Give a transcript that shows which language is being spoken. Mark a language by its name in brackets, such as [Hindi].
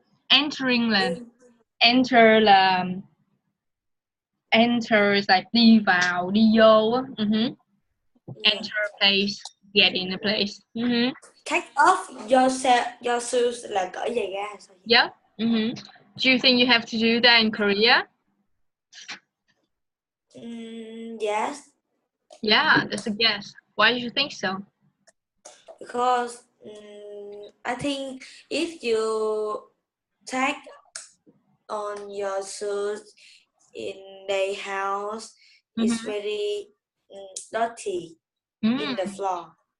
[Vietnamese] entering là enter là [English] enter is like [Vietnamese] đi vào, đi vô á. [English] Enter a place, get in a place. Take off your shoes [Vietnamese] là cởi giày ra. [English] Yep. Do you think you have to do that in Korea? Yes. Yeah, that's a guess. Why do you think so? Because I think if you take on your shoes in their house, it's very dirty in the floor.